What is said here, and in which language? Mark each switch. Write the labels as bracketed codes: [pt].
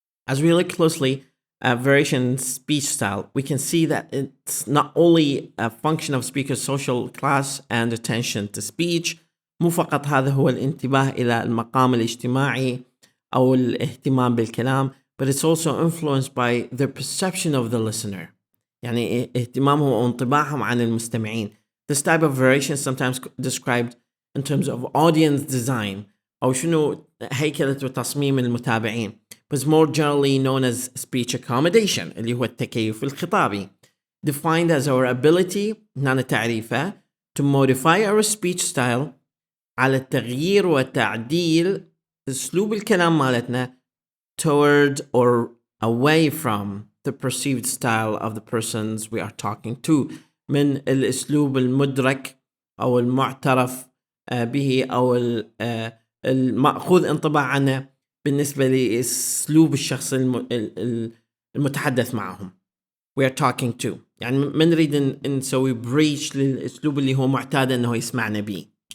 [en] As we look closely at variation in speech style, we can see that it's not only a function of speaker's social class and attention to speech. [ar] مو فقط هذا هو الانتباه إلى المقام الاجتماعي أو الاهتمام بالكلام [en] but it's also influenced by the perception of the listener. [ar] يعني اهتمامهم أو انطباعهم عن المستمعين. [en] This type of variation is sometimes described in terms of audience design [ar] أو شنو هيكلة وتصميم المتابعين, [en] but it's more generally known as speech accommodation [ar] اللي هو التكيف الخطابي, [en] defined as our ability [ar] هنا تعريفه [en] to modify our speech style [ar] على التغيير وتعديل أسلوب الكلام مالتنا [en] toward or away from the perceived style of the persons we are talking to, [ar] من الأسلوب المدرك أو المعترف به أو المأخوذ انطباع عنه بالنسبة لأسلوب الشخص المتحدث معهم. [en] we are talking to, [ar] يعني ما نريد نسوي بريش للأسلوب اللي هو معتاد أنه يسمعنا به.